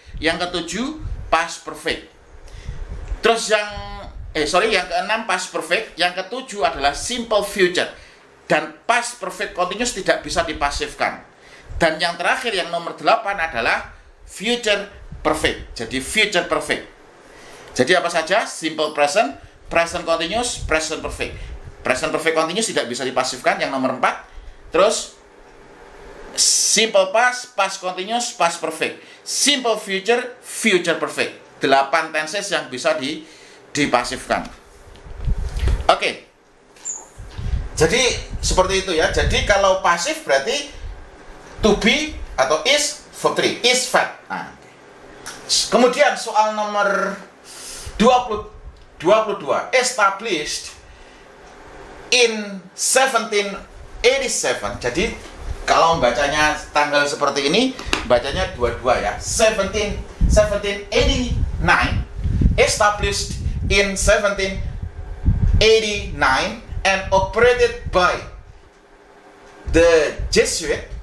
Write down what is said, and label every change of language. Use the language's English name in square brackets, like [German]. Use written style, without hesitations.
[Indonesian] Yang ketujuh past perfect. Terus yang keenam past perfect, yang ketujuh adalah simple future. Dan past perfect continuous tidak bisa dipasifkan. Dan yang terakhir yang nomor 8 adalah future perfect. Jadi future perfect. Jadi apa saja? [English] Simple present, present continuous, present perfect. [Indonesian] Present perfect continuous tidak bisa dipasifkan yang nomor 4. [English] Terus simple past, past continuous, past perfect. Simple future, future perfect. [Indonesian] 8 tenses yang bisa dipasifkan. Oke. Jadi seperti itu ya. Jadi kalau pasif berarti to be atau is verb 3, is fact. Nah. Kemudian soal nomor 22, [English] established in 1787. [Indonesian] Jadi kalau bacanya tanggal seperti ini, bacanya 22 ya. [English] 1789, established in 1789 and operated by the Jesuit.